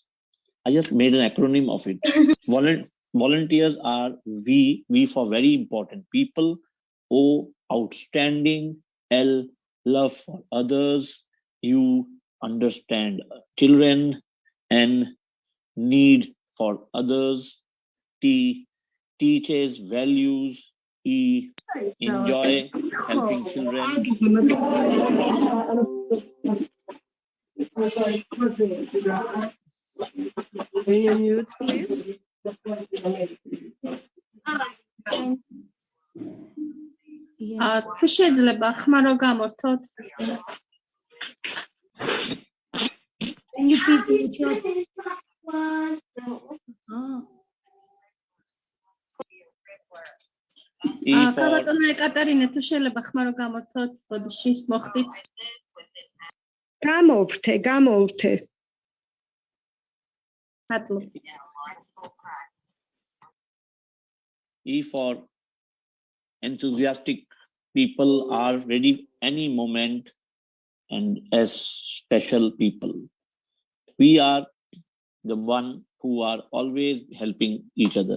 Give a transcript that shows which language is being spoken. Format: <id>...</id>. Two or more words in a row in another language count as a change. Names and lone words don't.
<en>I just made an acronym of it. Volunteers are V for very important people, O, outstanding, L, love for others, U, understand children, N, need for others, T, teaches values, E, enjoy helping children. Can you mute, please?</en> <ka>თუ შეიძლება ხმარო გამორთოთ?</ka> <en>Can you please mute your...</en> <ka>ქალბატონო ეკატერინე, თუ შეიძლება ხმარო გამორთოთ, ბოდიში მოხდით. გამოვრთე.</ka> <en>E for enthusiastic people are ready any moment and as special people. We are the one who are always helping each other.</en>